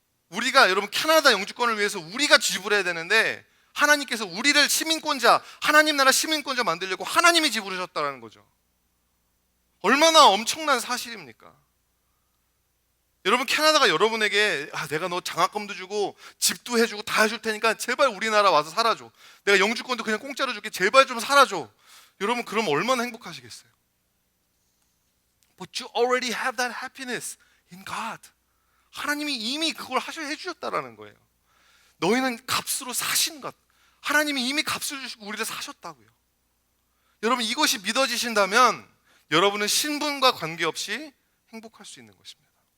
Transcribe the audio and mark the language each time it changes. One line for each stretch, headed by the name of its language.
Korean: 우리가, 여러분 캐나다 영주권을 위해서 우리가 지불해야 되는데 하나님께서 우리를 시민권자, 하나님 나라 시민권자 만들려고 하나님이 지불하셨다는 거죠. 얼마나 엄청난 사실입니까? 여러분, 캐나다가 여러분에게 내가 너 장학금도 주고 집도 해주고 다 해줄 테니까 제발 우리나라 와서 살아줘. 내가 영주권도 그냥 공짜로 줄게. 제발 좀 살아줘. 여러분, 그럼 얼마나 행복하시겠어요?
English: But you already have that happiness in God.
Korean: 하나님이 이미 그걸 해주셨다라는 거예요. 너희는 값으로 사신 것. 하나님이 이미 값을 주시고 우리를 사셨다고요. 여러분, 이것이 믿어지신다면 여러분은 신분과 관계없이 행복할 수 있는 것입니다.